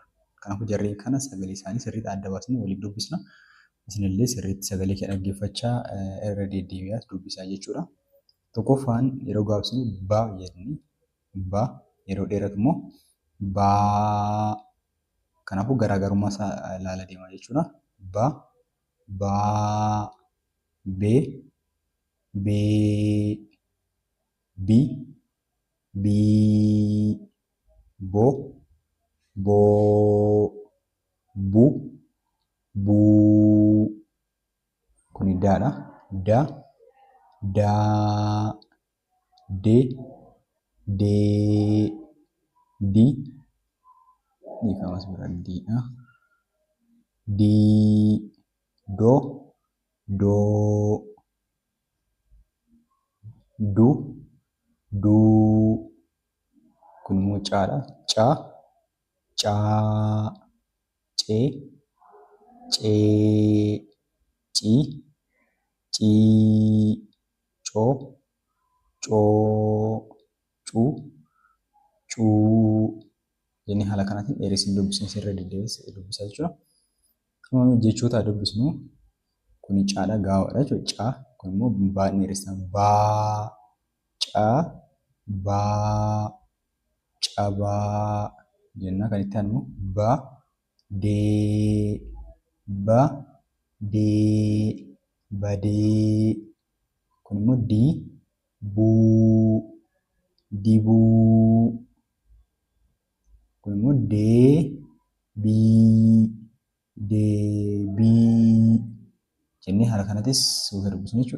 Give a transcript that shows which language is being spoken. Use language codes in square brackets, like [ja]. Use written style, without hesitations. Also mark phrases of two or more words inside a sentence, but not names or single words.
[om] Kanaafuu jarreen kana sagalee isaanii sirriitti adda baasnee waliin dubbisna. Isinillee sirriitti sagalee kee dhaggeeffachaa irra deddeebi'aa dubbisaa jechuudha. Tokkoffaan yeroo gabaabsinu ba jenni. Ba yeroo dheeratu immoo baa. Kanaafuu garaagarummaa isaa ilaalaa deemaa jechuudha. Ba, baa, bee, bee, bi, bii, bo, boo, bu, buu. Kuni daadha. Da, daa, de, dee, di. Dhiifamas bira diidha. Dii, do, doo, du, duu. Kun immoo caadha. Caa, caa, cee, cee, cii, cii, coo, coo, cuu, cuu. Jennee haala kanaatiin dheeressanii dubbisnee sirra deddeebiin dubbisaa jechuudha. Jechoota dubbisnu kuni caadha gabaabaadha jechuudha. Caa kun immoo baay'ee dheeressina. Baa, caa, baa, cabaa jennaa kan itti aanu ba, dee, ba, dee, badee. Kun immoo dii, buu, dibuu. Kun immoo dee, bii, deebii jennee haala kanattis suuta dubbisnu jechuudha.